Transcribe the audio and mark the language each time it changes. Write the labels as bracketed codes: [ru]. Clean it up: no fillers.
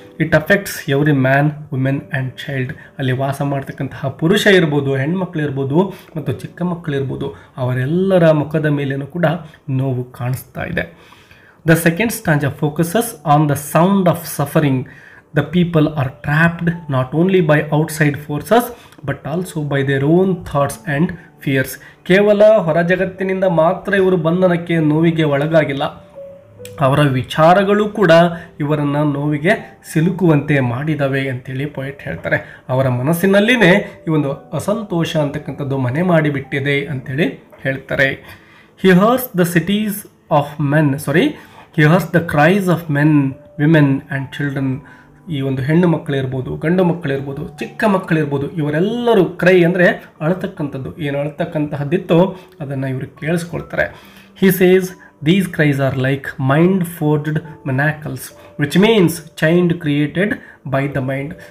[en] it affects every man, women and child, [kn] ಅಲ್ಲಿ ವಾಸ ಮಾಡ್ತಕ್ಕಂತಹ ಪುರುಷ ಇರ್ಬೋದು, ಹೆಣ್ಮಕ್ಳಿರ್ಬೋದು ಮತ್ತು ಚಿಕ್ಕ ಮಕ್ಕಳಿರ್ಬೋದು, ಅವರೆಲ್ಲರ ಮುಖದ ಮೇಲೇನೂ ಕೂಡ ನೋವು ಕಾಣಿಸ್ತಾ ಇದೆ. [en] The second stanza focuses on the sound of suffering. The people are trapped not only by outside forces but also by their own thoughts and fears. [kn] ಕೇವಲ ಹೊರ ಜಗತ್ತಿನಿಂದ ಮಾತ್ರ ಇವರು ಬಂಧನಕ್ಕೆ, ನೋವಿಗೆ ಒಳಗಾಗಿಲ್ಲ, ಅವರ ವಿಚಾರಗಳು ಕೂಡ ಇವರನ್ನು ನೋವಿಗೆ ಸಿಲುಕುವಂತೆ ಮಾಡಿದವೆ ಅಂತೇಳಿ ಪೋಯೆಟ್ ಹೇಳ್ತಾರೆ. ಅವರ ಮನಸ್ಸಿನಲ್ಲಿನೇ ಈ ಒಂದು ಅಸಂತೋಷ ಅಂತಕ್ಕಂಥದ್ದು ಮನೆ ಮಾಡಿಬಿಟ್ಟಿದೆ ಅಂತೇಳಿ ಹೇಳ್ತಾರೆ. [en] He hears the cities of men, he hears the cries of men, women and children. [kn] ಈ ಒಂದು ಹೆಣ್ಣು ಮಕ್ಕಳಿರ್ಬೋದು, ಗಂಡು ಮಕ್ಕಳಿರ್ಬೋದು, ಚಿಕ್ಕ ಮಕ್ಕಳಿರ್ಬೋದು, ಇವರೆಲ್ಲರೂ ಕ್ರೈ ಅಂದರೆ ಅಳತಕ್ಕಂಥದ್ದು, ಏನು ಅಳತಕ್ಕಂತಹದ್ದಿತ್ತೋ ಅದನ್ನು ಇವರು ಕೇಳಿಸ್ಕೊಳ್ತಾರೆ. [en] He says these cries are like mind forged manacles which means chained created by the mind.